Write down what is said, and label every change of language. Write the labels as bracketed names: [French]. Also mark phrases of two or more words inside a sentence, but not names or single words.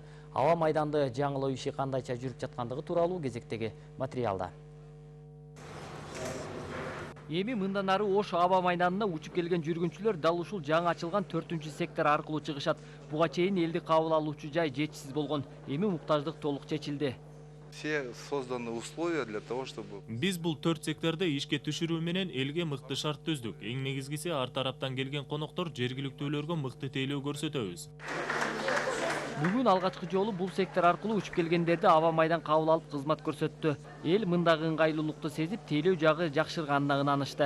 [Kyrgyz] Аба майданды жаңылоо иши кандайча жүрүп жаткандыгы тууралуу кезектеги материалда. Эми мындан ары Ош аба майданына учуп келген жүргүнчүлөр дал ушул жаңы ачылган 4-сектор аркылуу чыгышат. Буга чейин элди кабыл алуучу жай жетишсиз болгон. Эми муктаждык толук чечилди. [Russian] Все созданы условия для того, чтобы... [Kyrgyz] Биз бул 4 секторду ишке түшүрүү менен элге мыкты шарт түздүк. Эң негизгиси ар тараптан келген коноктор жергиликтүүлөргө мыкты тейлөө көрсөтөбүз. Бүгүн алгачкы жолу бул сектор аркылуу учуп келгендерди аба майдан кабыл алып кызмат көрсөттү. Эл мындагы ыңгайлуулукту сезип, тейлөө жагы жакшырганына ынанышты.